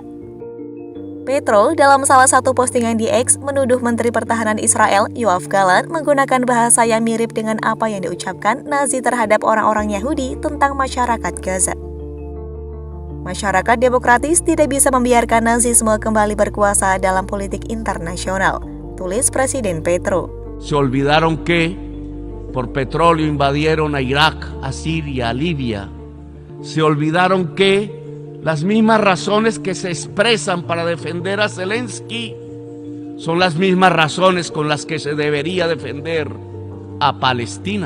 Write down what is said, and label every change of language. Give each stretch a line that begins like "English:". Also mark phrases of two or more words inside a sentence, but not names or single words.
Indonesian: Petro, dalam salah satu postingan di X, menuduh Menteri Pertahanan Israel, Yoav Gallant, menggunakan bahasa yang mirip dengan apa yang diucapkan Nazi terhadap orang-orang Yahudi tentang masyarakat Gaza. Masyarakat demokratis tidak bisa membiarkan nazisme kembali berkuasa dalam politik internasional, tulis Presiden Petro.
Spanish: Se olvidaron que por petróleo invadieron a Irak, a Siria, a Libia. Se olvidaron que las mismas razones que se expresan para defender a Zelensky son las mismas razones con las que se debería defender a Palestina.